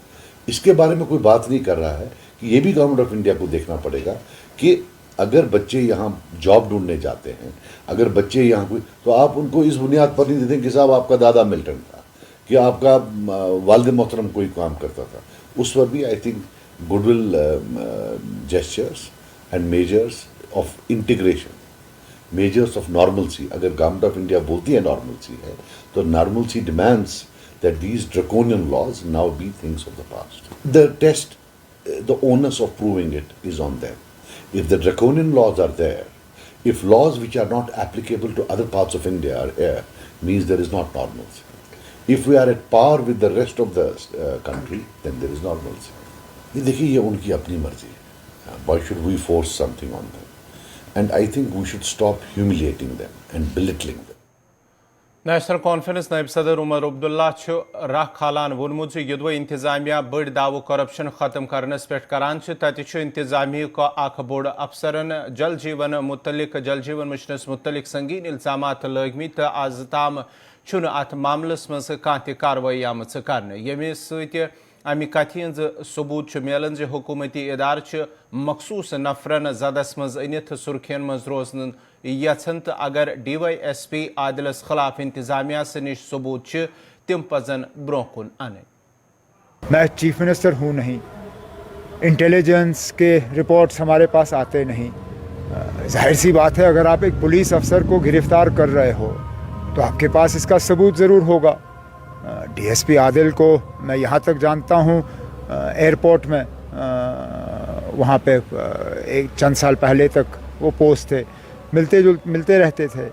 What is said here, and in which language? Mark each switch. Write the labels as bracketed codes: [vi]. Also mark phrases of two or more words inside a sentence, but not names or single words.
[ur] اس کے بارے میں کوئی بات نہیں کر رہا ہے کہ یہ بھی [en] Government of India [ur] کو دیکھنا پڑے گا کہ اگر بچے یہاں جاب ڈھونڈنے جاتے ہیں، اگر بچے یہاں کوئی، تو آپ ان کو اس بنیاد پر نہیں دیتے کہ صاحب آپ کا دادا ملٹن تھا، کہ آپ کا والد محترم کوئی کام کرتا تھا. اس پر بھی [en] I think goodwill gestures and measures of integration, measures of normalcy, agar Government of India [ur] بولتی ہے نارملسی ہے، تو [en] normalcy demands that these draconian laws now be things of the past. The test, the onus of proving it is on them. If the draconian laws are there, if laws which are not applicable to other parts of India are here, means there is not normalcy. If we are at par with the rest of the country, then there is normalcy. [ur] یہ دیکھیے یہ ان کی اپنی مرضی ہے. [en] Why should we force something on them? And I think we should stop humiliating them and belittling them. [ks] نیشنل کانفرنس نائب صدر عمر عبداللہ راہ کھالان وونمت یدوے انتظامیہ بڑ دعو کرپشن ختم کرنس پہ کران تتہ انتظامیہ کا اخ بوڑ افسرن جل جیون مشنس متعلق سنگین الزامات لگمت تو آز تام ات معاملس مز کھانا کاروی آمت کرنے یمہ ست امہ کتھ ہز ثبوت ملان حکومتی ادارہ مخصوص نفرن زدس مز انت سرخین مز روزن یژھان تو اگر ڈی وائی ایس پی عادلس خلاف انتظامیہ سے نش ثبوت تم پزن برو کن ان. [ur] میں [en] chief minister [ur] ہوں نہیں, انٹیلیجنس کے رپورٹس ہمارے پاس آتے نہیں. ظاہر سی بات ہے اگر آپ ایک پولیس افسر کو گرفتار کر رہے ہو تو آپ کے پاس اس کا ثبوت ضرور ہوگا. ڈی ایس پی عادل کو میں یہاں تک جانتا ہوں, ایئرپورٹ میں وہاں پہ ایک چند سال پہلے تک وہ پوسٹ تھے, ملتے رہتے تھے.